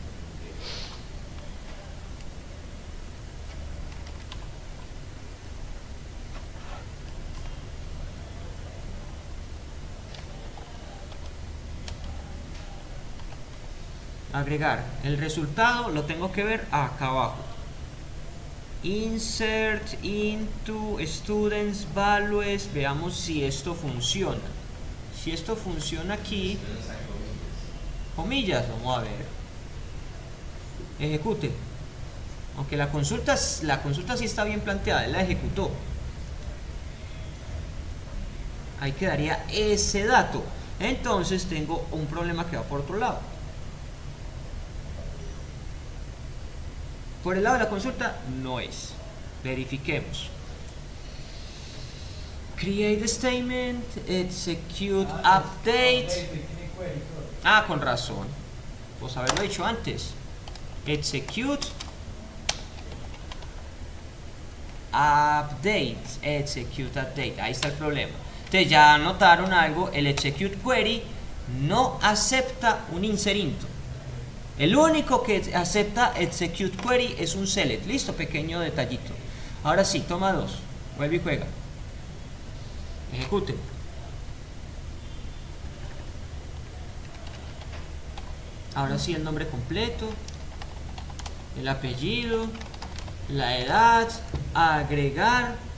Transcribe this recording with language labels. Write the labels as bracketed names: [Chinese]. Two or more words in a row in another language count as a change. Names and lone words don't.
[Spanish] Agregar el resultado, lo tengo que ver acá abajo. [English] Insert into students values. [Spanish] Veamos si esto funciona. Si esto funciona aquí, comillas, vamos a ver. Ejecute. Aunque la consulta sí está bien planteada, él la ejecutó. Ahí quedaría ese dato. Entonces tengo un problema que va por otro lado. Por el lado de la consulta no es. Verifiquemos. [English] Create statement, execute update. [Spanish] Ah, con razón. Pues haberlo dicho antes. [English] Execute update. Execute update. [Spanish] Ahí está el problema. Entonces ya notaron algo. El [English] execute query [Spanish] no acepta un [English] insert into. [Spanish] El único que acepta [English] execute query [Spanish] es un select. Listo, pequeño detallito. Ahora sí, toma 2. Vuelve y juega. Ejecute. Ahora sí, el nombre completo, el apellido, la edad, agregar.